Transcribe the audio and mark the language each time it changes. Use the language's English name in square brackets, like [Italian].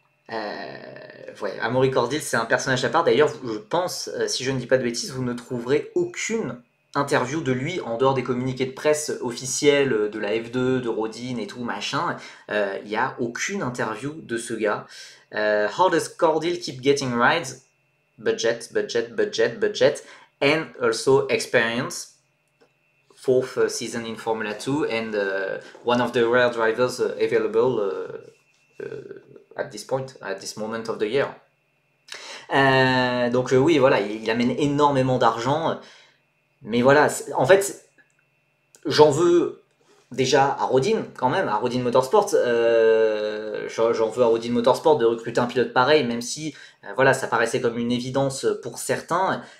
[French] Ouais, Amaury Cordil, c'est un personnage à part. D'ailleurs, je pense, si je ne dis pas de bêtises, vous ne trouverez aucune interview de lui en dehors des communiqués de presse officiels de la F2, de Rodin et tout, machin. Il n'y a aucune interview de ce gars. [English] How does Cordil keep getting rides? Budget, budget, budget, budget, and also experience. Fourth season in Formula 2 and one of the rare drivers available at this point, at this moment of the year. [French] Donc oui, voilà, il amène énormément d'argent. Mais voilà, en fait, j'en veux déjà à Rodin, quand même, à Rodin Motorsport. J'en veux à Rodin Motorsport de recruter un pilote pareil, même si voilà, ça paraissait comme une évidence pour certains.